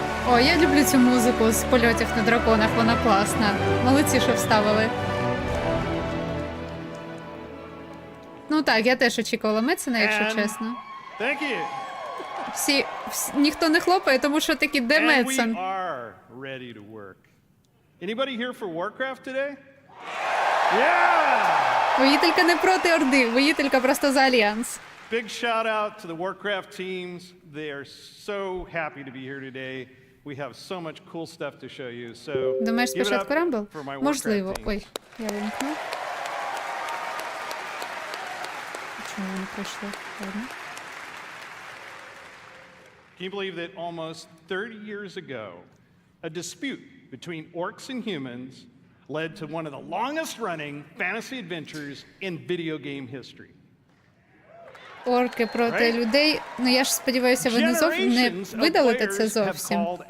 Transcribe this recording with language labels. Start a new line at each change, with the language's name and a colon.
Ukrainian: О, я люблю цю музику з польотів на драконах, вона класна. Молодці, що вставили. Ну так, я теж очікувала Медсена, якщо чесно.
English: Thank you.
Ukrainian: Ніхто не хлопає, тому що такі, де Медсен?
English: Anybody here for Warcraft today? Yeah!
Ukrainian: Воїтелька не проти Орди, воїтелька просто за Альянс.
English: Big shout out to the Warcraft teams. They are so happy to be here today. We have so much cool stuff to show you. So,
Ukrainian: думаєш,
English: give it up
Ukrainian: спочатку Рамбл?
English: for my Warcraft
Ukrainian: Можливо.
English: teams.
Ukrainian: Ой, я вимкну. Чому не пройшло? Ладно.
English: Can you believe that almost 30 years ago, a dispute between orcs and humans led to one of the longest-running fantasy adventures in video game history?
Ukrainian: Орки проти людей. Ну я ж сподіваюся, ви не видалите це зовсім.